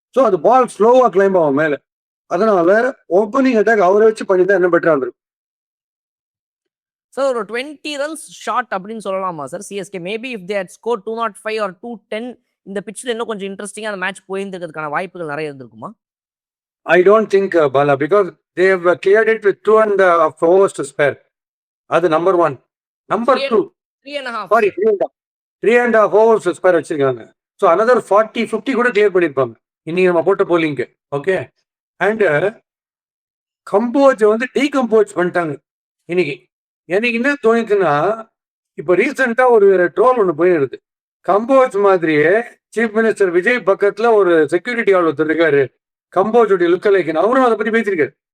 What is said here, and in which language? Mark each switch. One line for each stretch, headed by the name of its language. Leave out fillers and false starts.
Tamil: So அது பால் ஸ்லோவா claim ஆகும் மேல. அதனால ஓப்பனிங் அட்டாக் அவரை வச்சு பண்ணிதான் என்ன பெட்டரா இருந்திருக்கும். சார் ஒரு 20 ரன்ஸ் ஷாட் அப்படின்னு சொல்லலாமா sir CSK?
English: maybe if they had score 205 or 210
Tamil: இந்த பிச்சில் இன்னும் கொஞ்சம் இன்ட்ரெஸ்டிங்காக அந்த மேட்ச் போயிருக்கிறதுக்கான வாய்ப்புகள் நிறைய இருந்திருக்குமா?
English: I don't think Bala, because they have cleared it with 2.5 overs to spare. அது number 1. Number 2, 3.5. sorry, 3.5 overs to spare வச்சிருக்காங்க.
Tamil: ஸோ another 40-50 கூட கிளியர் பண்ணிருப்பாங்க இன்னைக்கு நம்ம போட்ட போலிங்க்கு. ஓகே, அண்ட் கம்போஜ் வந்து டீகம்போஸ் பண்ணிட்டாங்க இன்னைக்கு. எனக்கு என்ன தோணுச்சுன்னா இப்போ ரீசெண்டா ஒரு ட்ரோல் ஒன்று போயிடுது. கம்போஜ் மாதிரியே சீஃப் மினிஸ்டர் விஜய் பக்கத்துல ஒரு செக்யூரிட்டி ஆள் ஒருத்தர் இருக்காரு கம்போஜோடைய லுக் லைக், அவரும் அதை பத்தி பேசியிருக்காரு.